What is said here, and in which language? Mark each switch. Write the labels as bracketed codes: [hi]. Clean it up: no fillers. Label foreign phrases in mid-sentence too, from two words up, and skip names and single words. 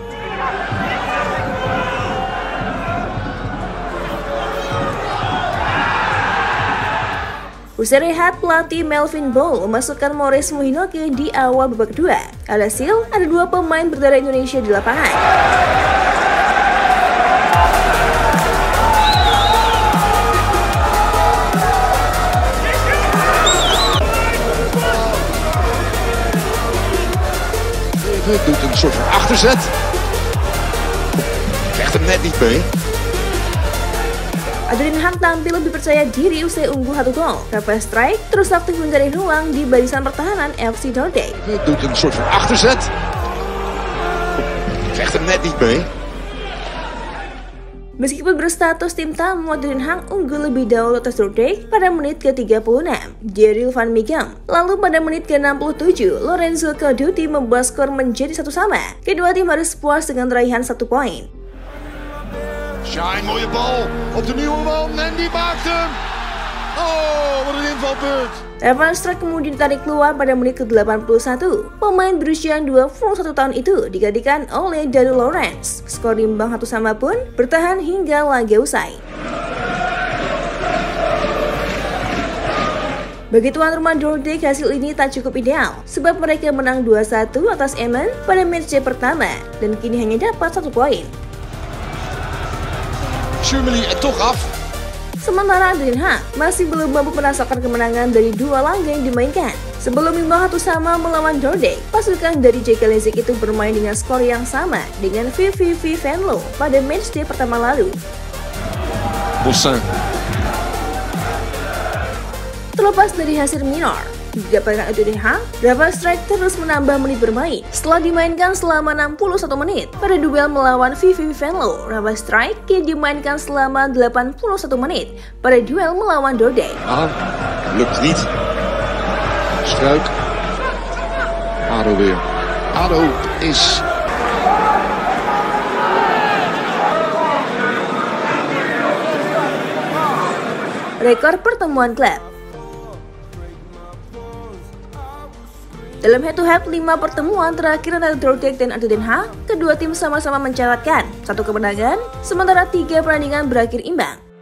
[id] Usai rehat, pelatih Melvin Bow memasukkan Mauresmo Hinoke di awal babak kedua. Alhasil, ada 2 pemain berdarah Indonesia di lapangan. [nl] Doet een soort van achterzet. Krijgt hem net niet mee. [id] ADO Den Haag tampil lebih percaya diri usai unggul 1 gol. Rafael Strijk terus aktif mencari ruang di barisan pertahanan FC Dordrecht. [nl] Doet een soort van achterzet. Krijgt hem net niet mee. [id] Meskipun berstatus tim tamu, ADO Den Haag unggul lebih dahulu atas Dordrecht pada menit ke-36, Daryl van Mighem. Lalu pada menit ke-67, Lorenzo Caduti membuat skor menjadi 1-1. Kedua tim harus puas dengan raihan 1 poin. [nl] Shine, mooie bal op de nieuwe man en die maakt hem. Oh, wat een invalbeurt. [id] Rafael Strijk kemudian ditarik keluar pada menit ke-81. Pemain berusia 21 tahun itu digantikan oleh Daniel Lawrence. Skor imbang 1-1 pun bertahan hingga laga usai. Bagi tuan rumah Dordrecht, hasil ini tak cukup ideal sebab mereka menang 2-1 atas Emmen pada matchday pertama dan kini hanya dapat 1 poin. [nl] Schumeli er toch af. [id] Sementara ADO Den Haag masih belum mampu merasakan kemenangan dari 2 laga yang dimainkan. Sebelum imbang 1-1 melawan Dordrecht, pasukan dari JK Leipzig itu bermain dengan skor yang sama dengan VVV Venlo pada matchday pertama lalu. Bossin. Terlepas dari hasil minor, didapatkan ADO Den Haag, Rafael Strijk terus menambah menit bermain. Setelah dimainkan selama 61 menit pada duel melawan VVV Venlo, Rafael Strijk kini dimainkan selama 81 menit pada duel melawan Dordrecht. [nl] Lukt niet. Struik. ADO weer. ADO is. [id] Rekor pertemuan klub. Dalam head-to-head 5 pertemuan terakhir antara Dordrecht dan ADO Den Haag, kedua tim sama-sama mencatatkan 1 kemenangan, sementara 3 pertandingan berakhir imbang.